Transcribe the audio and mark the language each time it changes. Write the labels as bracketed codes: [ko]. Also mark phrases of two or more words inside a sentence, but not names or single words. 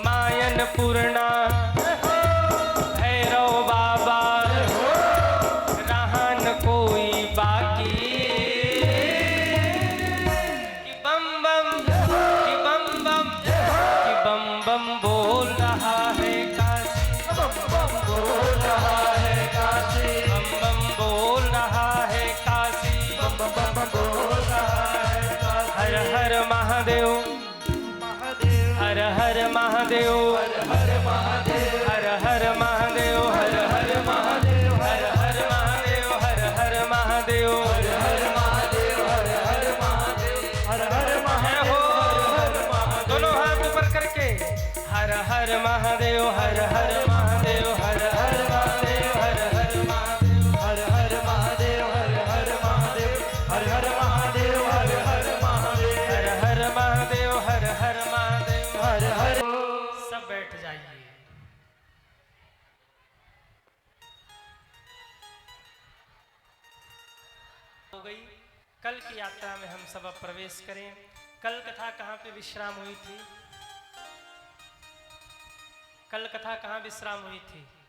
[hi] मायन पूर्णा भैरव बाबा, रहा न कोई बाकी, कि बम बम, कि बम बम, कि बम बम बोल रहा है काशी, बम बम बोल रहा है काशी, बम बम बोल रहा है काशी। बम बम बोल रहा है काशी। हर हर महादेव, महादेव, हर हर महादेव, हर हर महादेव, हर हर महादेव, हर हर महादेव, हर हर महादेव, हर हर महादेव, हर हर महादेव, हर हर महादेव, हर हर जय महादेव, हो। हर हर महादेव। दोनों हाथ ऊपर करके हर हर महादेव, हर हर महादेव, हर हर महादेव, हर हर महादेव, हर हर महादेव, हर हर महादेव, हर हर महादेव, हर हर महादेव, हर हर महादेव, हर हर महादेव, हर हर। सब बैठ जाइए। हो गई। कल की यात्रा में हम सब अब प्रवेश करें। कल कथा कहाँ पे विश्राम हुई थी? कल कथा कहाँ विश्राम हुई थी?